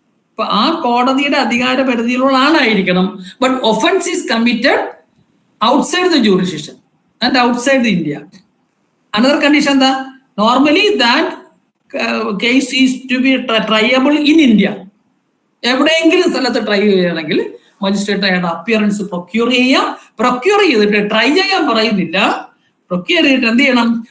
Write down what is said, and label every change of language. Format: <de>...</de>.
<ml>അപ്പൊ ആ കോടതിയുടെ അധികാര പരിധിയിലുള്ള ആളായിരിക്കണം.</ml> <en>But offence is committed outside the jurisdiction and outside the India.</en> <ml>Another condition എന്താ?</ml> <en>Normally that case is to be triable in India.</en> <ml>എവിടെയെങ്കിലും സ്ഥലത്ത് ട്രൈ ചെയ്യുകയാണെങ്കിൽ മജിസ്ട്രേറ്റ് അയാളുടെ അപ്പിയറൻസ് പ്രൊക്യൂർ ചെയ്യാം. പ്രൊക്യൂർ ചെയ്തിട്ട് ട്രൈ ചെയ്യാൻ പറയുന്നില്ല. പ്രൊക്യൂർ ചെയ്തിട്ട് എന്ത് ചെയ്യണം?</ml>